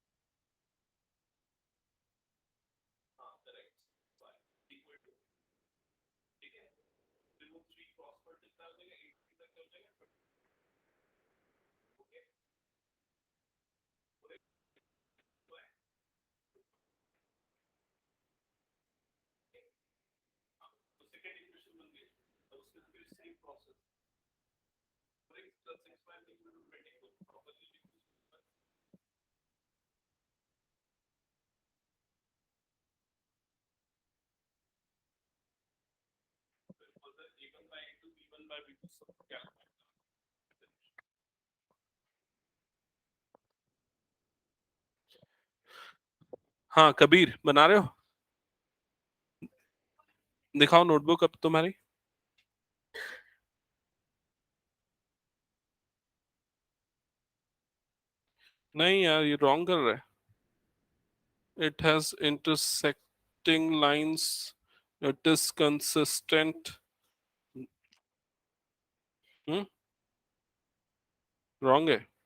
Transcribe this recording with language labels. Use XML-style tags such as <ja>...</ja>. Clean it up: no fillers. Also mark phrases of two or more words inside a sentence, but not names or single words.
<hi>हाँ करेक्ट, y</hi> <en>equal to,</en> <hi>ठीक है, फिर वो 3</hi> <en>cross multiply</en> <hi>हो जाएगा, 8 3 तक हो जाएगा, ओके, तो</hi> <en>second equation</en> <hi>बन गई, अब उसके फिर</hi> <en>same process, 4x plus 6y equal to 24 properly</en> <hi>लिख दो, फिर फर्दर</hi> <en>a1 by a2 b1 by b2</en> <hi>सब क्या, हाँ कबीर बना रहे हो, दिखाओ नोटबुक अब तुम्हारी। नहीं यार ये रॉन्ग कर रहा है,</hi> <en>it has intersecting lines, it is consistent,</en> <hi>रॉन्ग है।</hi>